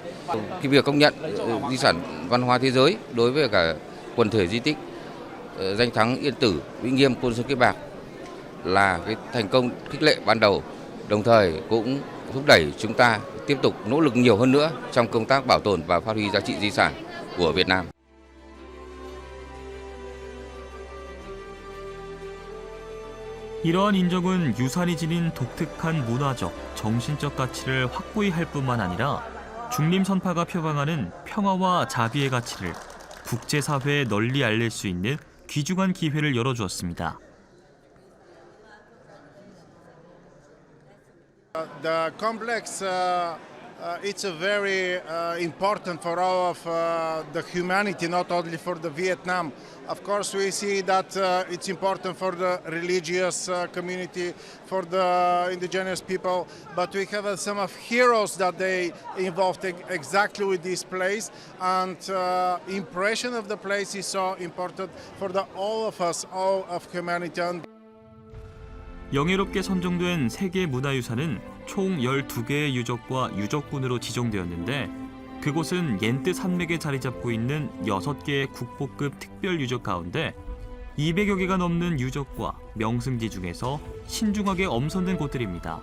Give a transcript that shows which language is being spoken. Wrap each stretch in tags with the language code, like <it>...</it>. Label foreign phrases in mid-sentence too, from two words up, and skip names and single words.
<vi>Cái việc công nhận di sản văn hóa thế giới đối với cả quần thể di tích danh thắng Yên Tử, Vĩnh Nghiêm, Côn Sơn, Kiếp Bạc là cái thành công khích lệ ban đầu, đồng thời cũng thúc đẩy chúng ta tiếp tục nỗ lực nhiều hơn nữa trong công tác bảo tồn và phát huy giá trị di sản của Việt Nam.</vi> <ko>이러한 인정은 유산이 지닌 독특한 문화적, 정신적 가치를 확고히 할 뿐만 아니라 중림선파가 표방하는 평화와 자비의 가치를 국제사회에 널리 알릴 수 있는 귀중한 기회를 열어주었습니다.</ko> <en>The complex it's a very important for all of the humanity, not only for the Vietnam. Of course, we see that it's important for the religious community, for the indigenous people, but we have some of heroes that they involved exactly with this place, and impression of the place is so important for all of us, all of humanity.</en> <ko>영예롭게 선정된 세계 문화유산은 총 12개의 유적과 유적군으로 지정되었는데 그곳은 옌뜨 산맥에 자리 잡고 있는 6개의 국보급 특별 유적 가운데 200여 개가 넘는 유적과 명승지 중에서 신중하게 엄선된 곳들입니다.</ko>